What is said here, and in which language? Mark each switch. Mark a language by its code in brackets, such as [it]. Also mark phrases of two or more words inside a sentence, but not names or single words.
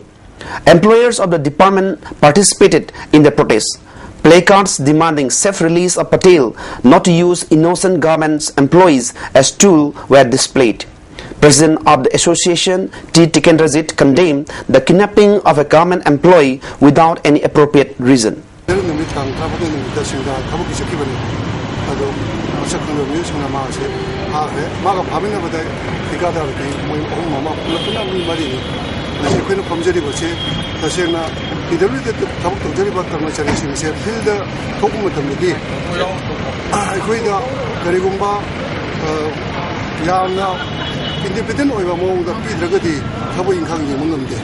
[en] Employers of the department participated in the protest. Placards demanding safe release of Patel, not to use innocent government employees as tool, were displayed. President of the association, T. Tikendrajit, condemned the kidnapping of a government employee without any appropriate reason. [mni] ꯑꯩꯈꯣꯏꯅ ꯄꯥꯝꯖꯔꯤꯕꯁꯦ ꯇꯁꯦꯡꯅ PWD ꯊꯕꯛ ꯇꯧꯖꯔꯤꯕ ꯀꯔꯃꯆꯥꯔꯤꯁꯤꯡꯁꯦ ꯐꯤꯜꯗ ꯊꯣꯛꯄ ꯃꯇꯝꯗꯗꯤ ꯑꯩꯈꯣꯏꯗ ꯀꯔꯤꯒꯨꯝꯕ ꯌꯥꯝꯅ independent oiba mawngda pidragadi thabo inkhang yema ngamde